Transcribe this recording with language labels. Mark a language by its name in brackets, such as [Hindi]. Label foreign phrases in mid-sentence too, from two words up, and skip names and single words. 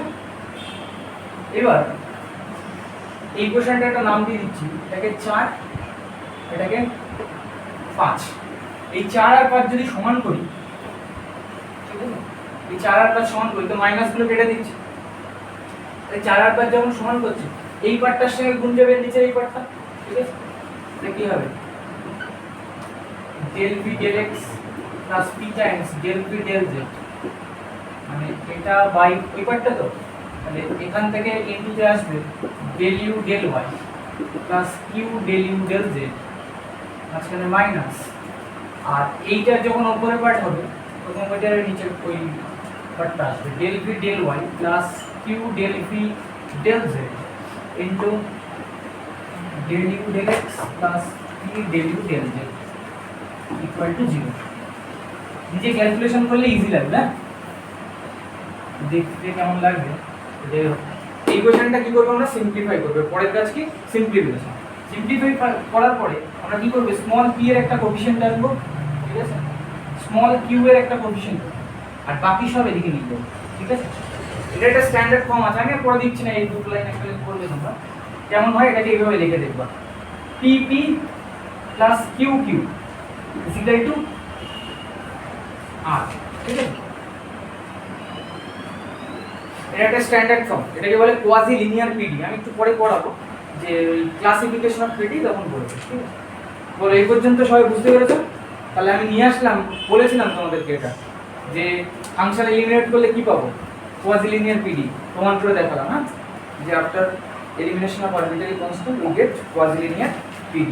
[Bangla] এবার এই কোশ্চেনটা একটা নাম দিয়ে দিচ্ছি, এটাকে 4, এটাকে 5। এই 4 আর 5 যদি সমান করি, ঠিক আছে, এই 4 আর 5 সমান করি তো মাইনাস গুলো কেটে দিচ্ছি। এই 4 আর 5 যখন সমান করছি এই পার্টটার সঙ্গে গুণ যাবে নিচে এই পার্টটা, ঠিক আছে, তাহলে কি হবে, [English] del v del x plus p times del v del z, [Bangla] মানে এটা বাই এই পার্টটা তো, তাহলে এখান থেকে ইনটু তে আসবে [English] del u del y plus q del u del z, [Bangla] মাঝখানে মাইনাস, আর এইটা যখন উপরের পার্ট হবে তখন ওইটার নিচে ওই পার্টটা আসবে [English] del v del y plus q del v del z into del u del x plus p del u del z equal to 0। [Bangla] নিজে ক্যালকুলেশন করলে ইজি লাগবে না, দেখতে কেমন লাগবে। এই কোশ্চেনটা কি করব আমরা, সিম্পলিফাই করব। পরের কাজ কি, সিম্পলিফিকেশন। সিম্পলিফাই করার পরে আমরা কি করব, [English] small p [Bangla] এর একটা কোএফিশিয়েন্ট আনবো, ঠিক আছে, [English] small q [Bangla] এর একটা কোএফিশিয়েন্ট, আর বাকি সব এদিকে লিখব, ঠিক আছে। এটা একটা [English] standard form [Bangla] আছে, আমি পড়ে দিচ্ছি না, এই দুটো লাইন একটা করবে তোমরা, কেমন হয় এটাকে এইভাবে লিখে দেখবা, [English] pp plus qq is equal to r, [Bangla] ঠিক আছে। এটা একটা [English] standard form, [Bangla] এটাকে বলে [English] quasi linear PD. [Bangla] আমি একটু পরে পড়াবো যে [English] classification of PD [Bangla] তখন বলবো, ঠিক আছে। বলো এই পর্যন্ত সবাই বুঝতে পেরেছো? তাহলে আমি নিয়ে আসলাম, বলেছিলাম তোমাদেরকে এটা যে ফাংশন এলিমিনেট করলে কি পাবো, [English] quasi linear PD, [Bangla] প্রমাণ করে দেখালাম, হ্যাঁ, যে [English] after elimination of arbitrary constant we get quasi linear PD.